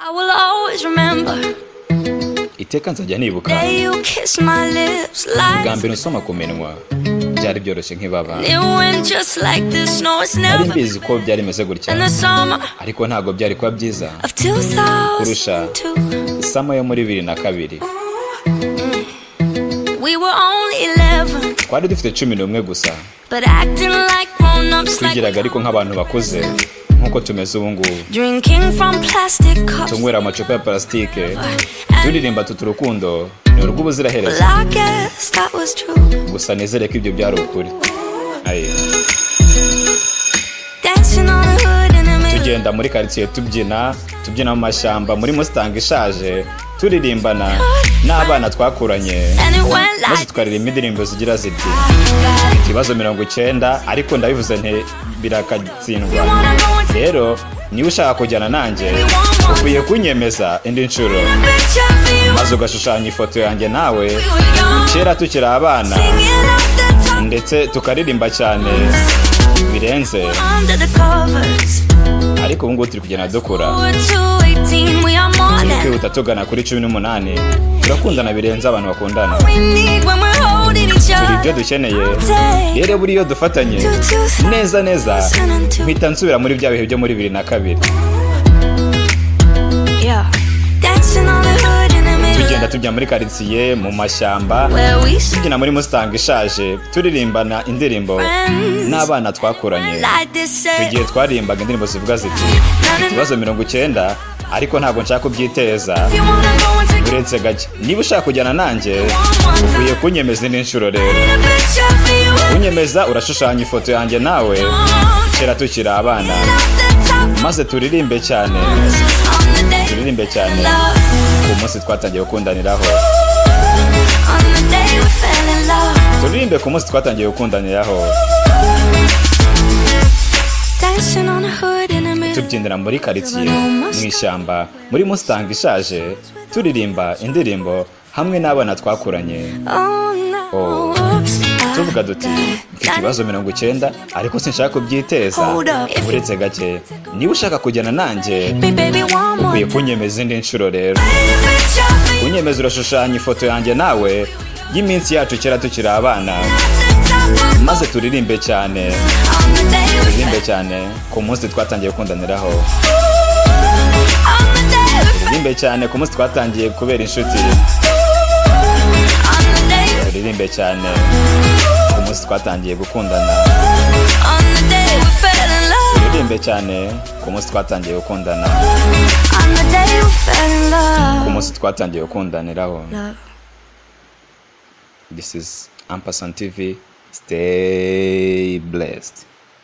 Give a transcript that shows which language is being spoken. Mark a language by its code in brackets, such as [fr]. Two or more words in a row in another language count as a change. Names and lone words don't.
[en] will always remember. [rw] Iteka nzajya nibuka [en] Day you kiss my lips like [rw] bwa mbere usoma ku minwa byari byoroshye nk'ibaba. [en] it went just like this. No, it's [rw] Nari [en] never [rw] mbizi ko byari meze gutya, [en] in the summer [rw] ariko ntabwo byari kuba byiza [en] of [rw] kurusha [en] 2002. [rw] sama yo muri 2002. [en] We were only 11, [rw] Twari dufite 11 gusa, [en] but acting like grown-ups, like [rw] twigiraga ariko nk'abantu bakuze nk'uko tumeze ubu ngubu. [en] drinking from plastic cups. [rw] Tunywera amacupa ya plastique, turirimba tuti urukundo ni urw'ubuziraherezo. [en] Well, I guess that was true. [rw] Gusa nizere ko ibyo byari ukuri. [en] Dancing on the hood in the middle. [rw] Tugenda muri quartier tubyina mu mashyamba muri Mustang ishaje, turirimbana n'abana twakuranye, [en] And it went [rw] maze [en] like [rw] twaririmba indirimbo zigira ziti ikibazo 90, ariko ndabivuze nte birakatsindwa. Rero niba ushaka kujyana nanjye ukwiye kunyemeza indi nshuro, maze ugashushanya ifoto yanjye nawe kera tukiri abana, ndetse tukaririmba cyane birenze. [en] under the covers. [rw] Ariko ubu ngubu turi kugenda dukura, [en] We're 218, we are more [rw] turi [en] than [rw] kwihuta tugana kuri 18. Turakundana birenze abantu bakundana, [en] we need when we're holding each [rw] turi [en] other. [rw] ibyo dukeneye. Rero buri iyo dufatanye neza mpita nsubira muri bya bihe byo muri 2002. [en] Yeah. Dancing on the hood in the middle. [rw] Tugenda tujya muri quartier mu mashyamba, [en] Where we stood [rw] tubyina muri Mustang ishaje, turirimbana indirimbo n'abana twakuranye. [en] like this. [rw] Tugiye twaririmbaga indirimbo zivuga ziti ikibazo 90, ariko ntabwo nshaka kubyiteza [en] You wanna go and take [rw] uretse gake. Niba ushaka kujyana nanjye ukwiye kunyemeza indi nshuro. Rero [en] a picture of you [rw] unyemeza urashushanya ifoto yanjye nawe kera tukiri abana, [en] at the top. [rw] maze turirimbe cyane [en] On the day, [rw] turirimbe cyane ku munsi twatangiye gukundaniraho. [en] on the day we fell in love. [rw] Turirimbe ku munsi twatangiye gukundaniraho, [en] Dancing on the hood in the middle. [rw] tubyinira muri quartier mu ishyamba muri Mustang ishaje, turirimba indirimbo hamwe n'abana twakuranye. [en] Oh no. Oh. Oops. [rw] Tuvuga duti mfite ikibazo 90, ariko sinshaka kubyiteza uretse gake. Niba ushaka kujyana nanjye [en] Baby, one more [rw] ukwiye kunyemeza indi nshuro. Rero [en] picture of you [rw] unyemeza urashushanya ifoto yanjye nawe y'iminsi yacu kera tukiri abana, [en] at the top. [rw] maze turirimbe cyane [en] On the day we [rw] turirimbe cyane ku munsi twatangiye gukundaniraho. [en] on the day we fell. [rw] Turirimbe cyane ku munsi twatangiye kubera inshuti. [en] On the day we [rw] Turirimbe cyane ku munsi twatangiye gukundana. [en] on the day we fell in love. [rw] Turirimbe cyane ku munsi twatangiye gukundana, [en] On the day we fell in [rw] ku [en] love. [rw] munsi twatangiye gukundaniraho. [en] Love. This is Ampersand TV. Stay blessed.